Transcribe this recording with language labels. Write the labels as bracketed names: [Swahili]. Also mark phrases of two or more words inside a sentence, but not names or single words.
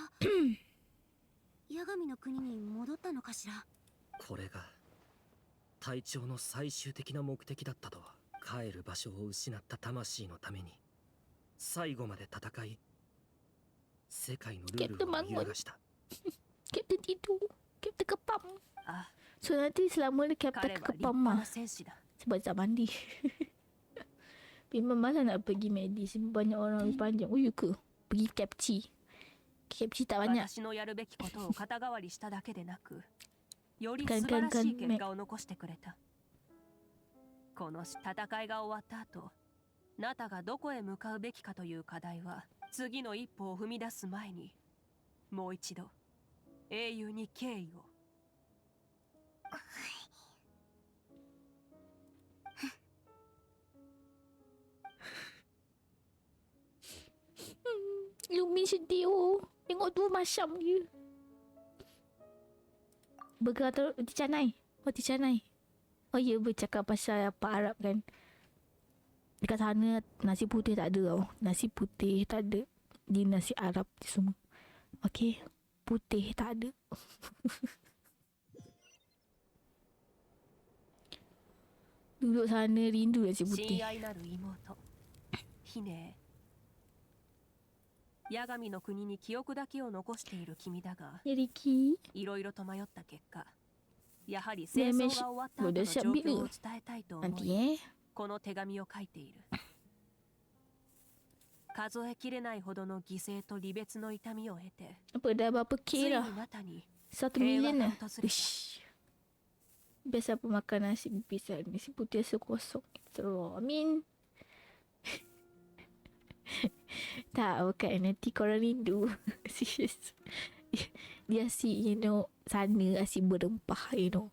[Japanese] 八神の国に戻ったのかしら。これが隊長の最終的な目的だったとは。帰る場所を失った魂のために最後まで戦い世界のルールを揺るがした。 [Malay] Captain tidur. Captain kepam. So nanti selama ni Captain kepam mah. Sebab tak mandi. Memang malas nak pergi medis. Banyak orang panjang. Oh ya ke? Pergi capci. Capci tak banyak. [Japanese] 私のやるべきことを肩代わりしただけでなく、より素晴らしい結果を残してくれた。この戦いが終わった後、ナタがどこへ向かうべきかという課題は次の一歩を踏み出す前にもう一度英雄に敬意を。 [Malay] Lumi sedih oh. Tengok tu macam je. Burger atau roti canai? Roti canai. Oh ya, bercakap pasal apa Arab kan. Dekat sana nasi putih tak ada tau. Nasi putih tak ada. Di nasi Arab semua. Okay. Putih tak ada. Duduk sana rindu nasi putih. [Japanese] 八神の国に記憶だけを残している君だが、いろいろと迷った結果、やはり戦争が終わった後の状況を伝えたいと思い、この手紙を書いている。数えきれないほどの犠牲と離別の痛みを経て、ついにナタに [Malay] 1 million lah. Uish. Biasa apa makan nasi pisang, nasi putih sekosong. Terus, [English] I mean. [Malay] Tak, bukan. Nanti korang rindu. Serious. Dia asyik, [English] you know, [Malay] sana asyik berempah, [English] you know.